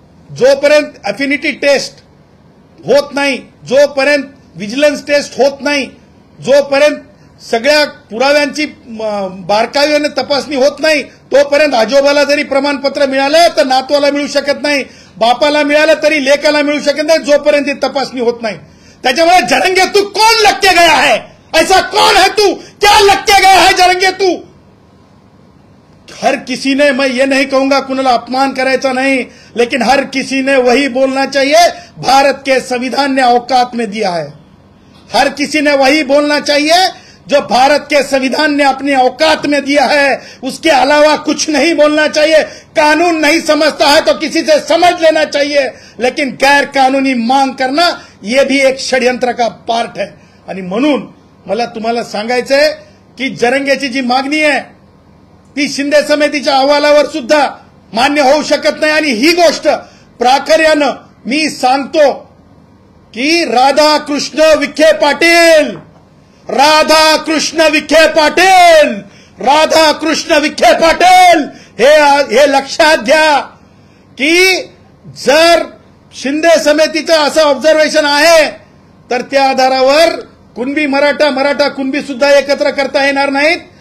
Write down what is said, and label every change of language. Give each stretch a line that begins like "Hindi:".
Marathi: जोपर्यंत affinity taste होत नाही, जोपर्यंत विजिलन्स टेस्ट होत नाही, जोपर्यंत सगळ्या पुराव्यांची बारकाईने तपासणी होत नाही, तोपर्यंत आजोबाला जरी प्रमाणपत्र मिळालं तर नातवाला मिळू शकत नाही, बापाला मिळालं तरी लेकाला मिळू शकत नाही, जोपर्यंत ती तपासणी होत नाही. त्याच्यामुळे
Hindi: जरंगे, तू कौन लग के गया है? ऐसा कौन है तू? क्या लग के गया है जरंगे तू? हर किसी ने, मैं ये नहीं कहूंगा
Marathi: कुणाला अपमान करायचा नहीं,
Hindi: लेकिन हर किसी ने वही बोलना चाहिए भारत के संविधान ने औकात में दिया है. हर किसी ने वही बोलना चाहिए जो भारत के संविधान ने अपनी औकात में दिया है, उसके अलावा कुछ नहीं बोलना चाहिए. कानून नहीं समझता है तो किसी से समझ लेना चाहिए, लेकिन गैर कानूनी मांग करना यह भी एक षड्यंत्र का पार्ट है.
Marathi: आणि म्हणून मला तुम्हाला सांगायचंय की जरंगेची जी मागणी आहे ती शिंदे समितीच्या अहवालावर सुद्धा मान्य होऊ शकत नाही. आणि ही गोष्ट प्राखर्यानं मी सांगतो की राधाकृष्ण विखे पाटील, राधाकृष्ण विखे पाटील, राधाकृष्ण विखे पाटील हे लक्षात घ्या की जर शिंदे समितीचं असं ऑब्झर्वेशन आहे तर त्या आधारावर कुणबी मराठा कुणबी सुद्धा एकत्र करता येणार नाहीत.